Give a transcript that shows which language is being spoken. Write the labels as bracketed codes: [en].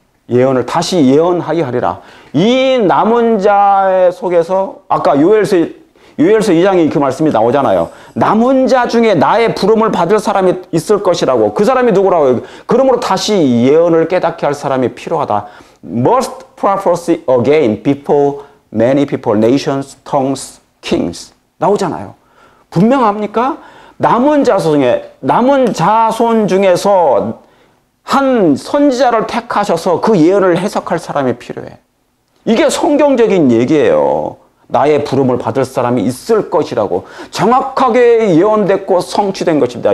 [ko] 예언을 다시 예언하게 하리라. 이 남은 자 속에서 아까 요엘서 2장에 그 말씀이 나오잖아요. 남은 자 중에 나의 부름을 받을 사람이 있을 것이라고. 그 사람이 누구라고요? 그러므로 다시 예언을 깨닫게 할 사람이 필요하다. [en] Must prophesy again before many people, nations, tongues, kings. [ko] 나오잖아요. 분명합니까? 남은 자손 중에서 한 선지자를 택하셔서 그 예언을 해석할 사람이 필요해. 이게 성경적인 얘기예요. 나의 부름을 받을 사람이 있을 것이라고 정확하게 예언됐고 성취된 것입니다.